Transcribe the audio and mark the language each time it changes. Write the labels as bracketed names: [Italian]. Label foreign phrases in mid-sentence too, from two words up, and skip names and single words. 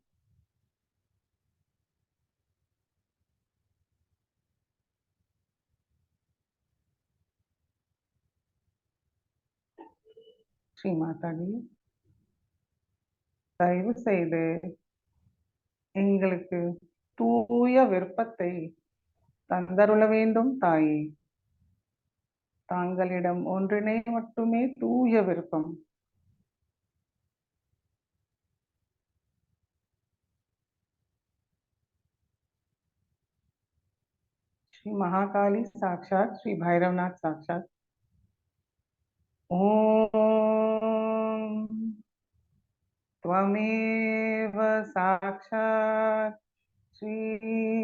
[Tamil] ஸ்ரீ மாதாஜி, தயவு செய்து எங்களுக்கு தூய விருப்பத்தை தந்தருள வேண்டும் தாயே. தாங்களிடம் ஒன்றினை மட்டுமே தூய விருப்பம். [Sanskrit] श्री महाकाली साक्षात श्री भैरवनाथ साक्षात. ओम त्वमेव साक्षात श्री